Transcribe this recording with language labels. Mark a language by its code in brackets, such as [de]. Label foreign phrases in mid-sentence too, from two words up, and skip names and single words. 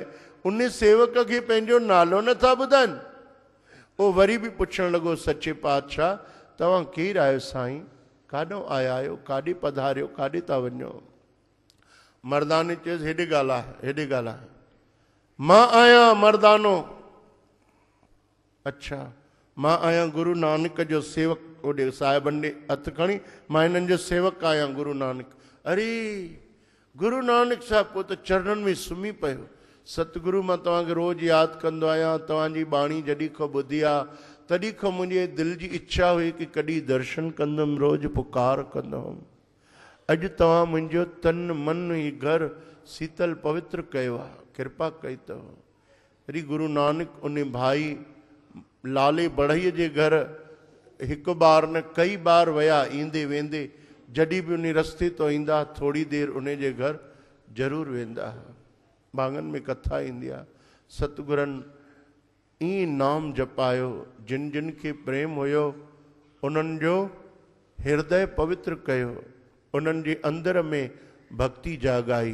[sd] उन सेवक खे पंहिंजो नालो नथा ॿुधाइनि। उहो वरी बि पुछणु लॻो सचे पातशाह तव्हां केरु आहियो साईं, काॾों आया आहियो, काॾे पधारियो, काॾे था वञो? मर्दाने चयुसि हेॾे ॻाल्हाए, हेॾे ॻाल्हाए, मां आहियां मर्दानो, अच्छा मां आहियां गुरु नानक जो सेवक, ओॾे साहिबनि ॾे हथु खणी मां हिननि जो सेवक आहियां गुरु नानक। अरे गुरु नानक साहिबु पोइ त चरणनि में सुम्ही पियो। सतगुरु मां तव्हांखे रोज़ु यादि कंदो आहियां, तव्हांजी बाणी जॾहिं खां ॿुधी आहे तॾहिं खां मुंहिंजे दिलि जी इच्छा हुई कि कॾहिं दर्शन कंदुमि, रोज़ु पुकार कंदुमि। अॼु तव्हां मुंहिंजो तन मन ही घर शीतल पवित्र कयो आहे, कृपा कई अथव। वरी गुरु नानक उन भाई लाले बढ़ईअ जे घर हिकु बार न कई बार विया, ईंदे वेंदे जॾहिं बि उन रस्ते तो ईंदा थोड़ी देरि उन जे घर ज़रूरु वेंदा। भाङनि में कथा ईंदी आहे, सतगुरनि ईअं नाम जपायो, जिन जिन खे प्रेम हुयो उन्हनि जो हृदय पवित्र कयो, उन्हनि जे अंदर में भक्ति जागाई।